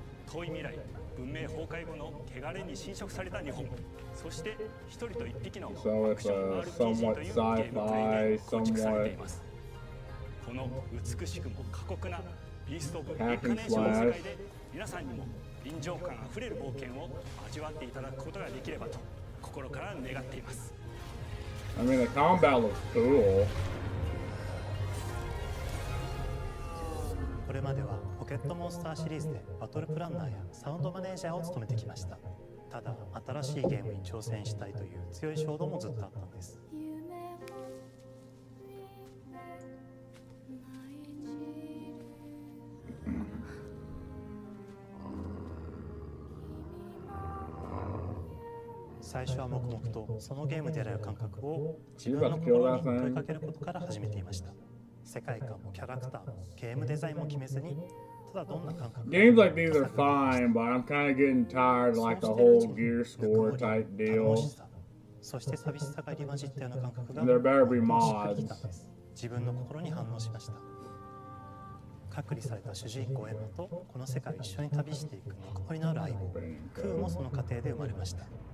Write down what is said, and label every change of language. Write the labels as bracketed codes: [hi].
[ja] 遠い未来、文明崩壊後の汚れに侵食された日本、そして一人と一匹のアクション RPG というゲームプレイで構築されています。この美しくも過酷なビースト・オブ・リンカネーションの世界で皆さんにも臨場感あふれる冒険を味わっていただくことができればと心から願っています。 [en] I mean, the combat looks cool. [ja] これまではポケットモンスターシリーズでバトルプランナーやサウンドマネージャーを務めてきました。ただ新しいゲームに挑戦したいという強い衝動もずっとあったんです。最初は黙々とそのゲームである感覚を自分の心に問いかけることから始めていました。世界観もキャラクターもゲームデザインも決めずに、ただどんな感覚 [en] Games like these are fine, but I'm kind of getting tired of like the whole gear score type deal. [ja] そして寂しさが入り混じったような感覚が [en] There better be mods. [ja] 自分の心に反応しました。隔離された主人公エマとこの世界を一緒に旅していくぬくもりのある相棒クーもその過程で生まれました。